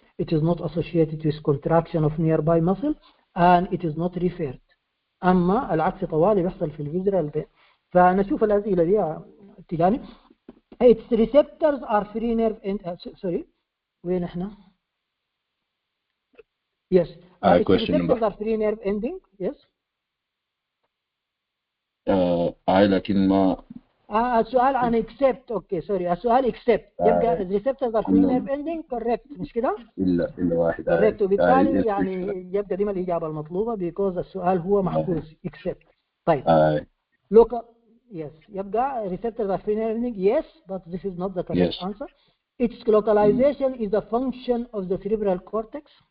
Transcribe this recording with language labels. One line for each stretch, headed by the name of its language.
English: It is not associated with contraction of nearby muscle and it is not referred.
Arabic: اما العكس طوالي بيحصل في الفيزرال بين. فنشوف الاسئله دي تجاني.
English: its receptors are free nerve sorry
Arabic: وين احنا؟
English: Yes. Its receptors are free nerve ending. Yes.
Arabic: لكن ما السؤال عن accept. اوكي سوري السؤال
English: accept يبقى receptors are free nerve ending correct
Arabic: مش كده؟ الا واحد correct وبالتالي يعني يبقى دي ما الإجابة المطلوبة because السؤال هو محبوس accept. طيب.
English: local yes يبقى receptors are free nerve ending yes but this is not the correct answer. Its localization is a function of the cerebral cortex.